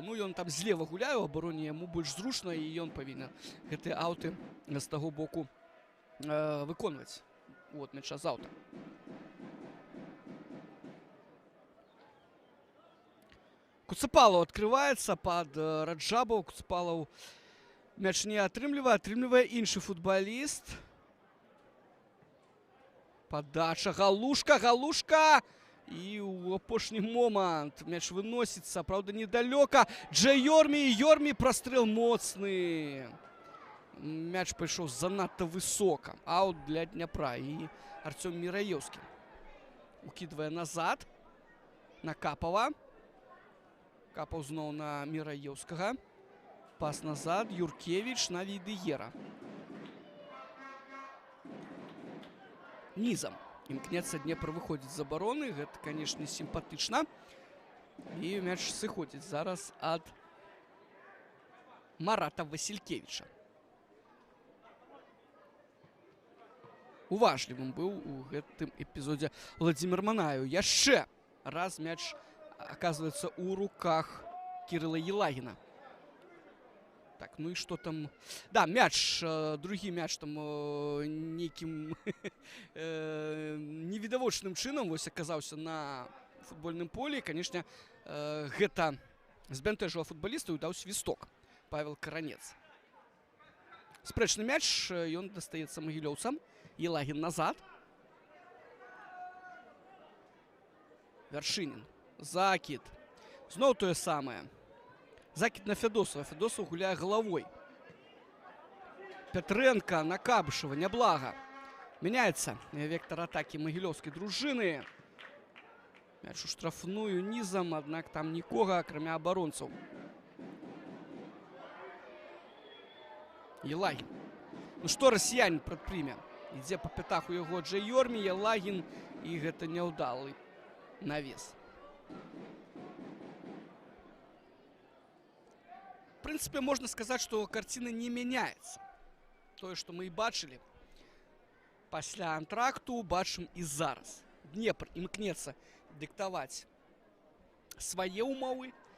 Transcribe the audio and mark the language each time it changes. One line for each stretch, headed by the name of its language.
Belarusian: Ну, ён там злева гуляе ў абароне, яму больш зручна, і ён павінен гэтыя аўты з таго боку выконваць. Вот мяча з аўта.
Russian: Куцапалаў открывается под Раджабаў. Куцапалаў
Belarusian: Мяч не атрымлівае іншы футболіст.
Russian: Подача, галушка.
Belarusian: И у апошні момент мяч выносится, правда, недалёка.
Russian: Йорми, прострел моцны.
Belarusian: Мяч пайшоў занадта высока. Аут для Дняпра.
Russian: И Артем Мираевский укидывае назад на Капова.
Belarusian: Капов зноў на Мираевскага. Пас назад. Юркевич на Вейдеера.
Russian: Низом.
Belarusian: Імкнецца Днепр выходзіць з абароны. Гэта, конечно, сімпатычна. І мяч сыходзіць зараз ад Марата Васількевіча. Уважлівым быў у гэтым эпізодзе Владзімир Манаев. Яшчэ раз мяч оказывается у руках Кирилла Елагина.
Russian: Так, ну и что там?
Belarusian: Да, мяч, другі мяч там нейкім невідавочным чынам вось аказаўся на футбольным полі. Конечно, гэта збянтэжыла футболіста і даў свісток Павел Каранец. Спрэчны мяч, ён дастаецца магілёўцам. Елагин назад. Вершинин. Закид. Зноў тое самае. Закид на Федосова. Федосов гуляе головой. Петренко на Кабышева. Няблага.
Russian: Меняется вектор атаки магілёўскай дружины. Мяч у штрафную низом, однако
Belarusian: там нікога,
Russian: кроме оборонцев.
Belarusian: Елагин. Ну что россиянин прадпрыме? Ідзе по пятах у яго Йорми, Елагин, и гэта няўдалы навес.
Russian: В принципе, можно сказать, что картина не меняется. То, что мы и бачили пасля антракту,
Belarusian: бачым и зараз. Днепр імкнецца диктовать свае умовы.